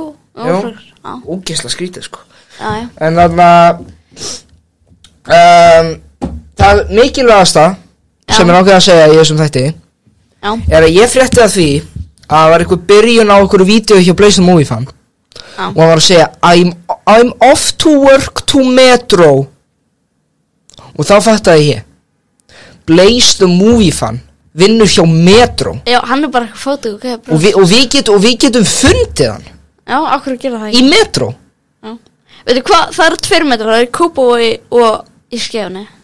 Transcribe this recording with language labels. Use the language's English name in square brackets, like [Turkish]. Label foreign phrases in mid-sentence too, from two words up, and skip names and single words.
[Icelandic] Ógeðslega skrítið, sko. Já. En þarna... það mikilvægasta sem ákveðið að segja í þessum þætti er að ég frétti að því að það var einhver byrjun á einhverju vídeo hjá Blaze the Movie Fan og hann var að segja [English] I'm off to work to Metro [Icelandic] og þá fattaði ég Blaze the Movie Fan vinnur hjá Metro. Já, hann er bara fótug og við getum fundið hann. Já, af hverju gera það ekki? Í Metro. Já. Veitu hvað, það eru 2 metrar, það eru í Kópavogi og í Skeifunni.